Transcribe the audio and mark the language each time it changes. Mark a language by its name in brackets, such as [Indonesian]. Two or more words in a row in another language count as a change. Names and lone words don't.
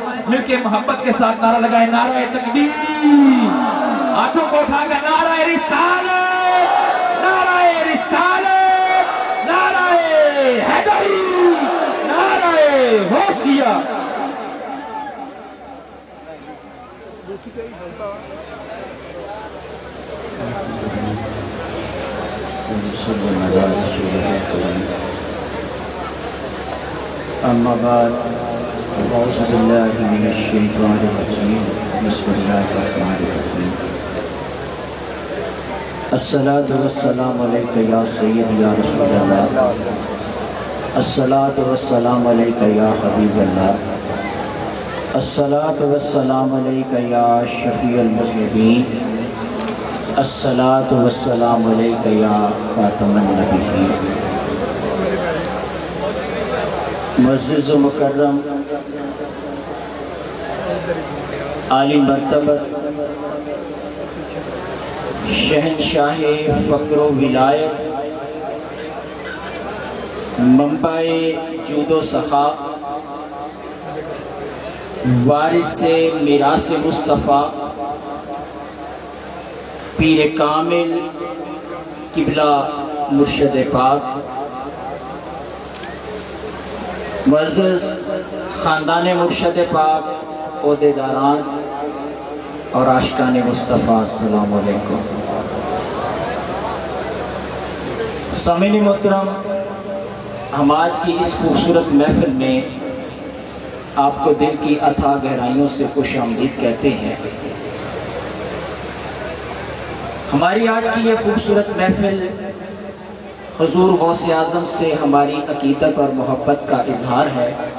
[Urdu] مل کر محبت کے ساتھ نعرہ لگائیں، نعرہ تکبیر، ہاتھوں کو اٹھا کر نعرہ رسالت، نعرہ رسالت، نعرہ حیدری، نعرہ غوثیہ. [Arabic] أما بعد أعوذ بالله من الشيطان الرجيم، بسم الله الرحمن الرحيم. الصلاة والسلام عليك يا سيد يا رسول الله، الصلاة والسلام عليك يا حبيب الله، الصلاة والسلام عليك يا شفيع المذنبين, الصلاة والسلام عليك يا خاتم النبيين. [Urdu] معزز و مکرم عالی مرتبت شہنشاہ فقر و ولایت، منبع جود و سخا, وارث میراث مصطفیٰ، پیر کامل قبلہ مرشد پاک، معزز خاندان مرشد پاک، عہدیداران اور عاشقان مصطفیٰ, [Arabic] السلام عليكم. [Urdu] سامعین محترم، ہم آج کی اس خوبصورت محفل میں آپ کو دل کی اتھاہ گہرائیوں سے خوش آمدید کہتے ہیں. ہماری آج کی یہ خوبصورت محفل حضور غوث اعظم سے ہماری عقیدت اور محبت کا اظہار ہے.